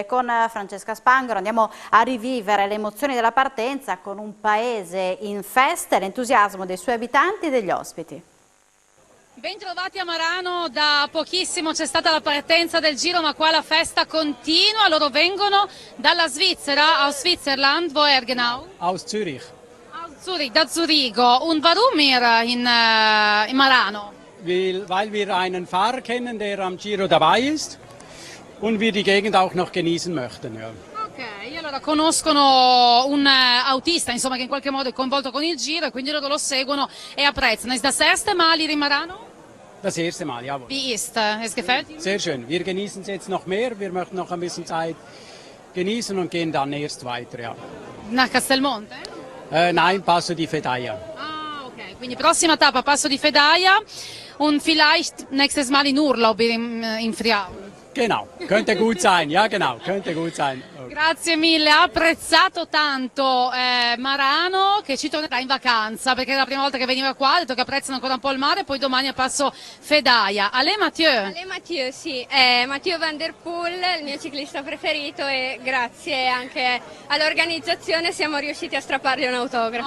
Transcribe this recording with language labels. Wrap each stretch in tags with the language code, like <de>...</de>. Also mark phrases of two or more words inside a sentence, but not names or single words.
<it>Con Francesca Spangaro andiamo a rivivere le emozioni della partenza con un paese in festa e l'entusiasmo dei suoi abitanti e degli ospiti. Bentrovati a Marano, da pochissimo c'è stata la partenza del Giro, ma qua la festa continua. Loro vengono dalla Svizzera,</it> <de>aus Switzerland, woher genau? Aus Zürich. Aus Zürich,</de> <it>da Zurigo.</it> <de>Und warum hier in Marano? Weil wir einen Fahrer kennen, der am Giro dabei ist und wir die Gegend auch noch genießen möchten. Ja.</de> <it>Ok, allora conoscono un autista, insomma, che in qualche modo è coinvolto con il Giro e quindi loro lo seguono e apprezzano.</it> <de>Ist das erste Mal hier in Marano? Das erste Mal, jawohl. Wie ist es gefällt Ihnen? Sehr schön. Wir genießen es jetzt noch mehr. Wir möchten noch ein bisschen Zeit genießen und gehen dann erst weiter. Ja. Nach Castelmonte? Nein, Passo di Fedaia.</de> <it>Ah, ok. Quindi prossima tappa, Passo di Fedaia</it> <de>und vielleicht nächstes Mal in Urlaub in Friaul. Genau, könnte gut sein. Ja, genau, könnte gut sein. Okay.</de> <it>Grazie mille, ha apprezzato tanto Marano, che ci tornerà in vacanza perché è la prima volta che veniva qua, ha detto che apprezzano ancora un po' il mare, poi domani a Passo Fedaia. Ale Mathieu? Ale Mathieu, sì, è Mathieu Van Der Poel, il mio ciclista preferito, e grazie anche all'organizzazione siamo riusciti a strappargli un autografo.</it>